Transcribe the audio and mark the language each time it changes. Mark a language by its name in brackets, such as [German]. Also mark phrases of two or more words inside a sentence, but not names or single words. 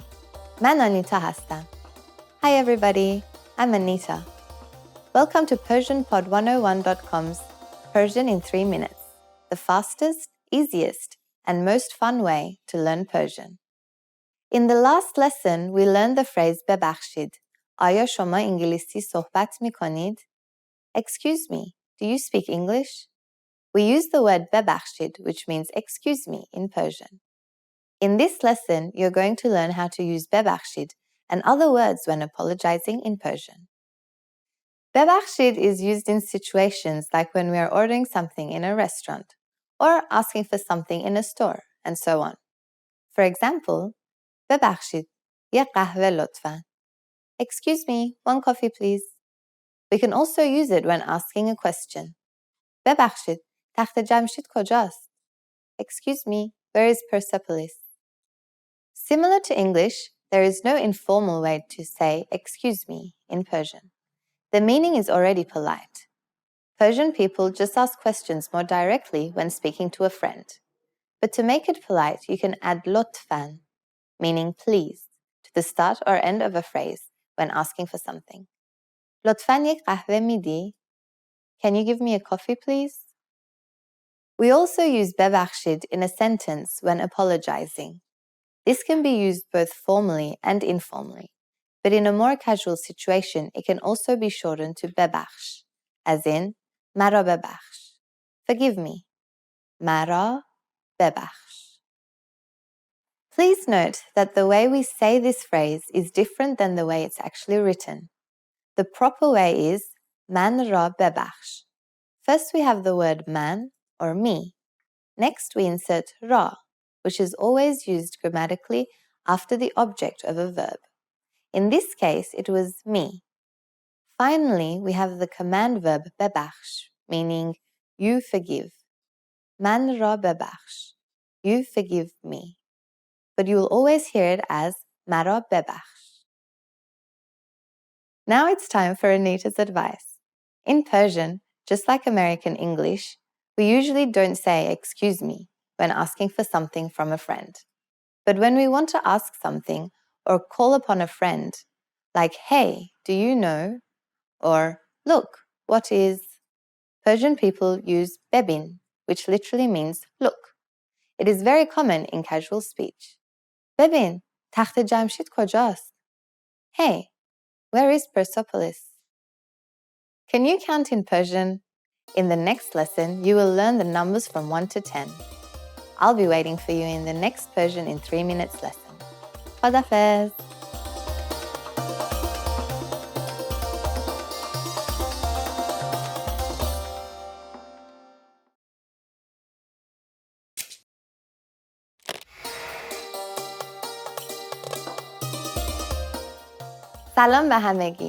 [Persian] من آنیتا هستم. [English] Hi everybody, I'm Anita. Welcome to PersianPod101.com's Persian in 3 minutes, the fastest, easiest, and most fun way to learn Persian. In the last lesson, we learned the phrase ببخشید. [Persian] آیا شما انگلیسی صحبت می کنید؟ [English] Excuse me, do you speak English? We use the word ببخشید, which means excuse me in Persian. In this lesson, you're going to learn how to use ببخشید and other words when apologizing in Persian. ببخشید is used in situations like when we are ordering something in a restaurant or asking for something in a store, and so on. For example, [Persian] ببخشید یه قهوه لطفاً. [English] Excuse me, 1 coffee please. We can also use it when asking a question. [Persian] ببخشید تخت جمشید کجاست؟ [English] Excuse me, where is Persepolis? Similar to English, there is no informal way to say excuse me in Persian. The meaning is already polite. Persian people just ask questions more directly when speaking to a friend. But to make it polite, you can add لطفاً, meaning please, to the start or end of a phrase when asking for something. [Persian] لطفاً یک قهوه میدی? [English] Can you give me a coffee please? We also use ببخشید in a sentence when apologizing. This can be used both formally and informally, but in a more casual situation, it can also be shortened to ببخش, as in [Persian] مرا ببخش. [English] Forgive me. [Persian] مرا ببخش. [English] Please note that the way we say this phrase is different than the way it's actually written. The proper way is [Persian] من را ببخش. [English] First we have the word man or me. Next we insert را, which is always used grammatically after the object of a verb. In this case, it was me. Finally, we have the command verb ببخش, meaning you forgive. [Persian] من را ببخش. [English] You forgive me. But you will always hear it as مرا ببخش. Now it's time for Anita's advice. In Persian, just like American English, we usually don't say excuse me when asking for something from a friend. But when we want to ask something or call upon a friend, like, hey, do you know? Or, look, what is? Persian people use bebin, which literally means look. It is very common in casual speech. [Persian] ببین تخت جمشید کجاست؟ [English] Hey, where is Persepolis? Can you count in Persian? In the next lesson, you will learn the numbers from 1 to 10. I'll be waiting for you in the next Persian in 3 minutes lesson. [Persian] خداحافظ. سلام به همگی.